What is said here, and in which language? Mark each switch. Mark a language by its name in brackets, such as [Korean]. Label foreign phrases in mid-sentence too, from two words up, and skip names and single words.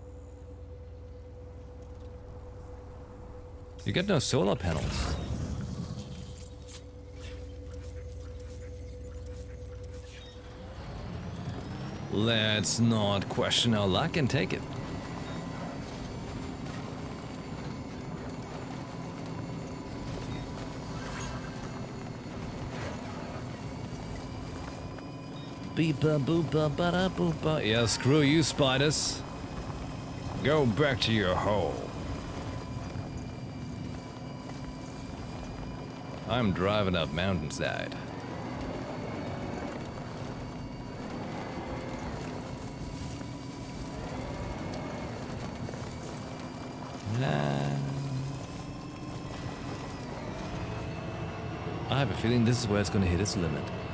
[English] You get no solar panels. Let's not question our luck and take it. Beepa boopa bada boopa. Yeah, screw you, spiders. Go back to your hole. I'm driving up mountainside. I have a feeling this is where it's gonna hit its limit.